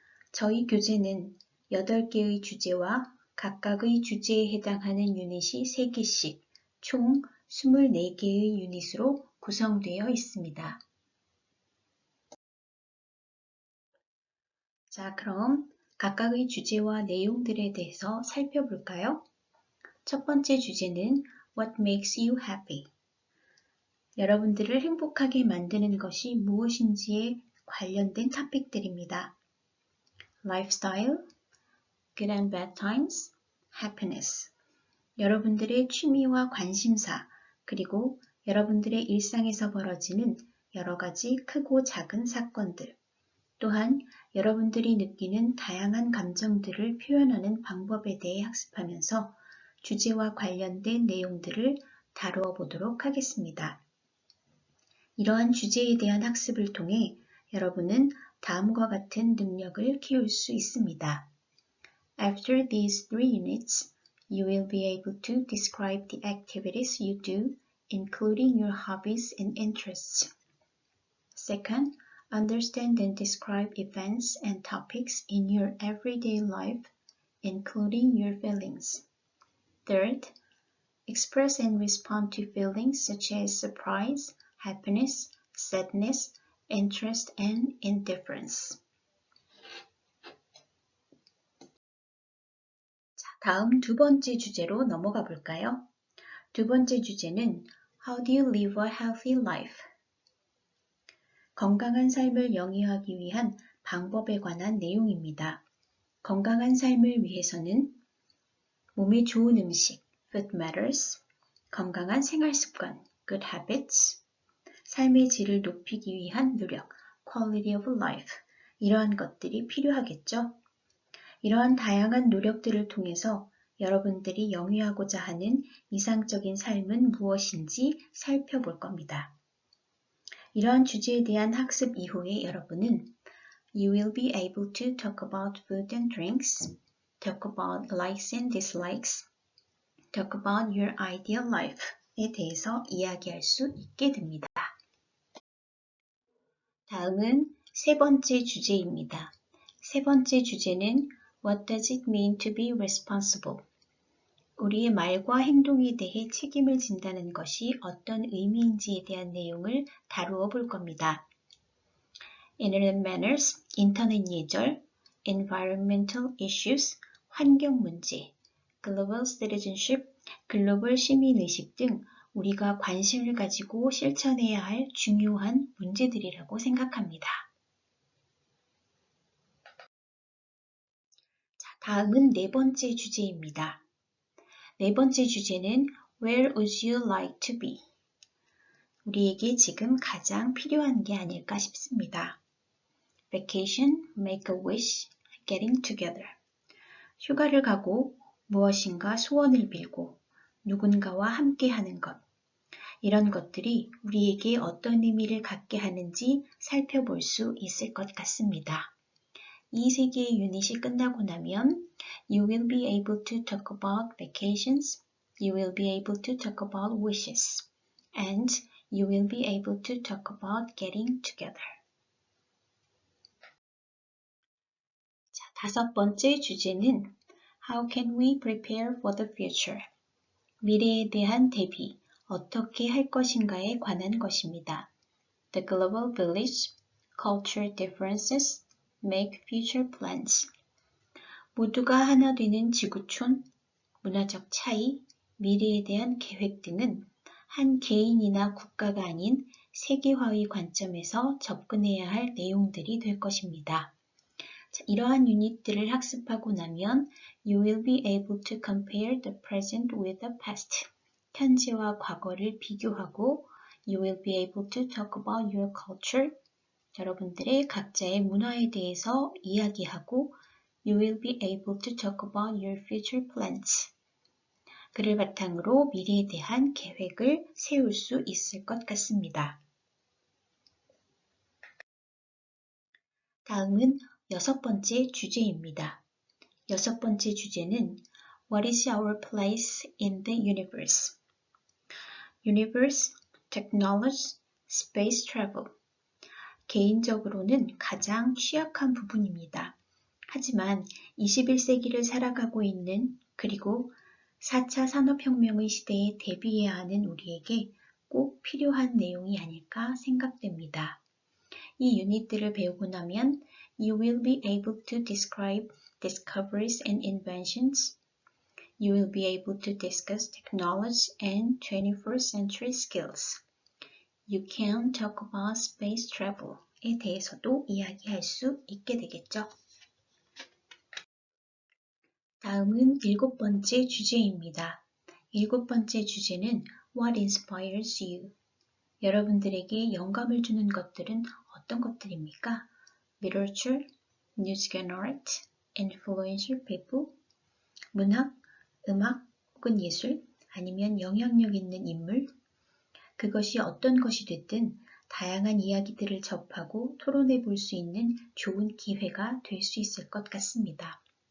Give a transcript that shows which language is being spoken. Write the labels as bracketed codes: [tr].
[ko] 저희 교재는 8개의 주제와 각각의 주제에 해당하는 유닛이 3개씩 총 24개의 유닛으로 구성되어 있습니다. 자, 그럼 각각의 주제와 내용들에 대해서 살펴볼까요? 첫 번째 주제는 [en] What makes you happy? [ko] 여러분들을 행복하게 만드는 것이 무엇인지에 관련된 토픽들입니다. [en] Lifestyle, Good and Bad Times, Happiness. [ko] 여러분들의 취미와 관심사, 그리고 여러분들의 일상에서 벌어지는 여러 가지 크고 작은 사건들. 또한 여러분들이 느끼는 다양한 감정들을 표현하는 방법에 대해 학습하면서 주제와 관련된 내용들을 다루어 보도록 하겠습니다. 이러한 주제에 대한 학습을 통해 여러분은 다음과 같은 능력을 키울 수 있습니다. [en] After these three units, you will be able to describe the activities you do, including your hobbies and interests. Second, understand and describe events and topics in your everyday life, including your feelings. Third, express and respond to feelings such as surprise, happiness, sadness, interest, and indifference. [ko] 자, 다음 두 번째 주제로 넘어가 볼까요? 두 번째 주제는 [en] How do you live a healthy life? [ko] 건강한 삶을 영위하기 위한 방법에 관한 내용입니다. 건강한 삶을 위해서는 몸에 좋은 음식, [en] food matters, [ko] 건강한 생활 습관, [en] good habits, [ko] 삶의 질을 높이기 위한 노력, [en] quality of life, [ko] 이러한 것들이 필요하겠죠. 이러한 다양한 노력들을 통해서 여러분들이 영위하고자 하는 이상적인 삶은 무엇인지 살펴볼 겁니다. 이러한 주제에 대한 학습 이후에 여러분은 [en] You will be able to talk about food and drinks, talk about likes and dislikes, talk about your ideal life [ko] 에 대해서 이야기할 수 있게 됩니다. 다음은 세 번째 주제입니다. 세 번째 주제는 [en] What does it mean to be responsible? [ko] 우리의 말과 행동에 대해 책임을 진다는 것이 어떤 의미인지에 대한 내용을 다루어 볼 겁니다. [en] Internet manners, [ko] 인터넷 예절, [en] environmental issues, [ko] 환경 문제, [en] global citizenship, [ko] 글로벌 시민의식 등 우리가 관심을 가지고 실천해야 할 중요한 문제들이라고 생각합니다. 자, 다음은 네 번째 주제입니다. 네 번째 주제는 [en] Where would you like to be? [ko] 우리에게 지금 가장 필요한 게 아닐까 싶습니다. [en] Vacation, make a wish, getting together. [ko] 휴가를 가고 무엇인가 소원을 빌고 누군가와 함께 하는 것. 이런 것들이 우리에게 어떤 의미를 갖게 하는지 살펴볼 수 있을 것 같습니다. 이 세 개의 유닛이 끝나고 나면 [en] You will be able to talk about vacations, You will be able to talk about wishes, and You will be able to talk about getting together. [ko] 자, 다섯 번째 주제는 [en] How can we prepare for the future? [ko] 미래에 대한 대비, 어떻게 할 것인가에 관한 것입니다. [en] The global village, cultural differences, make future plans. [ko] 모두가 하나 되는 지구촌, 문화적 차이, 미래에 대한 계획 등은 한 개인이나 국가가 아닌 세계화의 관점에서 접근해야 할 내용들이 될 것입니다. 자, 이러한 유닛들을 학습하고 나면 [en] You will be able to compare the present with the past. [ko] 현재와 과거를 비교하고 [en] You will be able to talk about your culture. [ko] 여러분들의 각자의 문화에 대해서 이야기하고 [en] You will be able to talk about your future plans. [ko] 그를 바탕으로 미래에 대한 계획을 세울 수 있을 것 같습니다. 다음은 6번째 주제입니다. 6번째 주제는 [en] What is our place in the universe? Universe, technology, space travel. [ko] 개인적으로는 가장 취약한 부분입니다. 하지만 21세기를 살아가고 있는 그리고 4차 산업혁명의 시대에 대비해야 하는 우리에게 꼭 필요한 내용이 아닐까 생각됩니다. 이 유닛들을 배우고 나면 [en] You will be able to describe discoveries and inventions. You will be able to discuss technology and 21st century skills. You can talk about space travel [ko] 에 대해서도 이야기할 수 있게 되겠죠. 다음은 7번째 주제입니다. 7번째 주제는 [en] What inspires you? [ko] 여러분들에게 영감을 주는 것들은 어떤 것들입니까? [en] Literature, music and art, influential people, [ko] 문학, 음악 혹은 예술, 아니면 영향력 있는 인물, 그것이 어떤 것이 됐든 다양한 이야기들을 접하고 토론해 볼 수 있는 좋은 기회가 될 수 있을 것 같습니다.